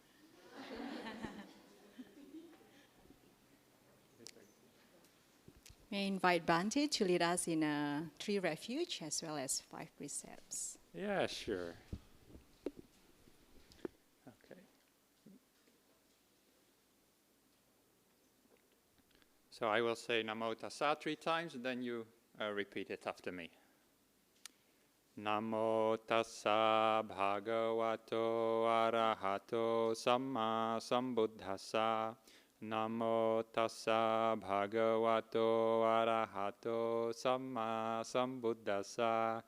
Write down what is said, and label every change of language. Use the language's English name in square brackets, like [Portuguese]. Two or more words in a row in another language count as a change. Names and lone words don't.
[English] May I invite Bhante to lead us in 3 refuge as well as 5 precepts. Yeah, sure. Okay. So I will say [Pali] Namo Tassa [English] 3 times, and then you repeat it after me. [Pali] Namo Tassa Bhagavato Arahato Samma Sambuddhassa. Namo Tassa Bhagavato Arahato Samma Sambuddhassa.